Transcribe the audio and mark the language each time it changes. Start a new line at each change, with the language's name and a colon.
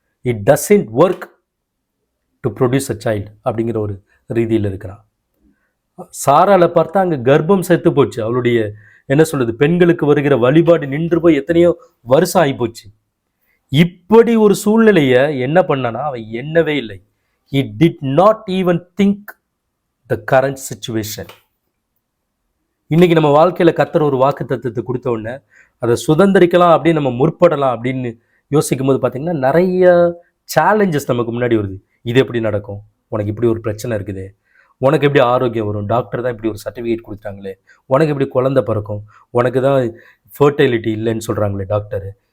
English: it doesn't work to produce a child
Tamil: அப்படிங்கிற ஒரு ரீதியில் இருக்கிறான். சாரால பார்த்தா அங்கே கர்ப்பம் செத்து போச்சு, அவளுடைய என்ன சொல்றது, பெண்களுக்கு வருகிற வழிபாடு நின்று போய் எத்தனையோ வருஷம் ஆகி போச்சு. இப்படி ஒரு சூழ்நிலையை என்ன பண்ணானா அவன் எண்ணவே இல்லை.
English: He did not even think the current situation.
Tamil: இன்னைக்கு நம்ம வாழ்க்கையில கர்த்தர் ஒரு வாக்கு தத்துவத்தை கொடுத்த உடனே அதை சுதந்திரிக்கலாம் அப்படின்னு நம்ம முற்படலாம் அப்படின்னு யோசிக்கும் போது பார்த்தீங்கன்னா நிறைய சேலஞ்சஸ் நமக்கு முன்னாடி வருது. இது எப்படி நடக்கும், உனக்கு இப்படி ஒரு பிரச்சனை இருக்குது, உனக்கு எப்படி ஆரோக்கியம் வரும், டாக்டர் தான் இப்படி ஒரு சர்டிஃபிகேட் கொடுத்தாங்களே, உனக்கு எப்படி குழந்தை பிறக்கும், உனக்கு தான் ஃபர்டிலிட்டி இல்லைன்னு சொல்கிறாங்களே டாக்டரு.